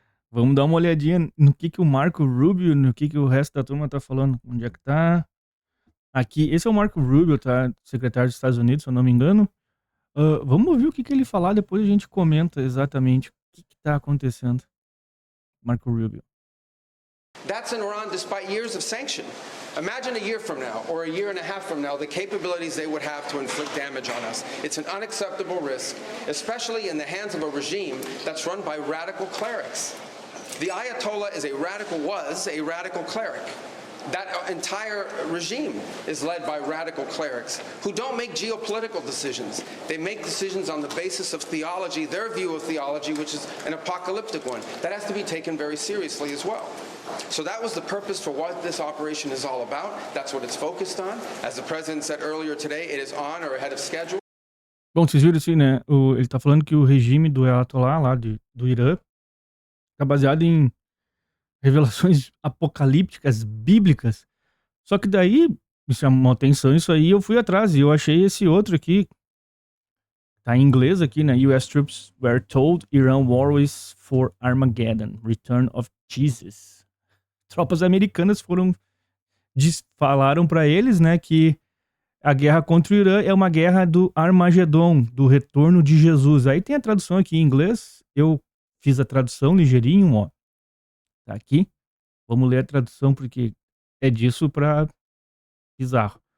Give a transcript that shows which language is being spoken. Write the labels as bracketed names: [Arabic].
[Portuguese] Vamos dar uma olhadinha no que o Marco Rubio, no que o resto da turma tá falando. Onde é que tá? Aqui, esse é o Marco Rubio, tá? Secretário dos Estados Unidos, se eu não me engano. Vamos ouvir o que ele falar, depois a gente comenta exatamente o que tá acontecendo. Marco Rubio. [English] That's in Iran despite years of sanction. Imagine a year from now or a year and a half from now the capabilities they would have to inflict damage on us. It's an unacceptable risk, especially in the hands of a regime that's run by radical clerics. The Ayatollah was a radical cleric. That entire regime is led by radical clerics who don't make geopolitical decisions. They make decisions on the basis of theology, their view of theology, which is an apocalyptic one. That has to be taken very seriously as well. So that was the purpose for what this operation is all about. That's what it's focused on. As the president said earlier today, it is on or ahead of schedule. [Portuguese] Bom, vocês viram assim, né? Ele tá falando que o regime do Ayatollah lá do Irã tá baseado em revelações apocalípticas bíblicas. Só que daí me chamou atenção isso aí, eu fui atrás e eu achei esse outro aqui. Tá em inglês aqui, né? [English] US troops were told Iran war is for Armageddon, Return of Jesus. [Portuguese] Tropas americanas falaram pra eles, né, que a guerra contra o Irã é uma guerra do Armagedon, do retorno de Jesus. Aí tem a tradução aqui em inglês, eu fiz a tradução ligeirinho, ó. Tá aqui. Vamos ler a tradução porque é disso pra bizarro.